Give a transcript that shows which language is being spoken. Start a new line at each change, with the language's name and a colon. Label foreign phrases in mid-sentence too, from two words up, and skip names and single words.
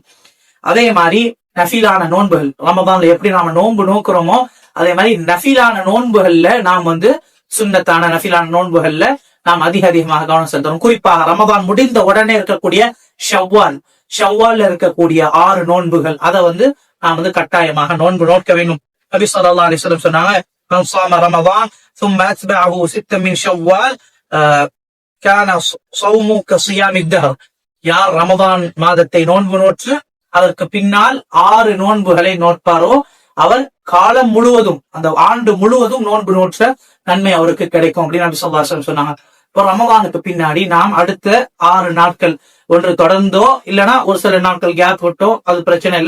Tamil: அதே மாதிரி நஃபீலான நோன்புகள், ரமதான்ல எப்படி நாம நோன்பு நோக்குறோமோ அதே மாதிரி நஃபீலான நோன்புகள்ல நாம் சுன்னத்தான நஃபீலான நோன்புகள்ல நாம் அதிகமாக கவனம் செலுத்தணும். குறிப்பாக ரமதான் முடிந்த உடனே இருக்கக்கூடிய ஷவ்வால்ல இருக்கக்கூடிய 6 நோன்புகள், அதை நாம் கட்டாயமாக நோன்பு நோக்க வேண்டும்.
Arabic: நபி صلى الله عليه وسلم சொன்னாங்க, من صام رمضان ثم أتبعه 6 من شوال كان صومه كصيام الدهر.
Tamil: யார் ரமதான் மாதத்தை நோன்பு நோற்று அதற்கு பின்னால் 6 நோன்புகளை நோட்பாரோ அவர் காலம் முழுவதும், அந்த ஆண்டு முழுவதும் நோன்பு நோற்ற நன்மை அவருக்கு கிடைக்கும் அப்படின்னு நபி
Arabic: صلى الله عليه وسلم
Tamil: சொன்னாங்க. இப்போ ரமதானுக்கு பின்னாடி நாம் அடுத்த 6 நாட்கள் ஒன்று தொடர்ந்தோ இல்லைன்னா ஒரு சில நாட்கள் கேப் விட்டோ அது பிரச்சனை இல்லை.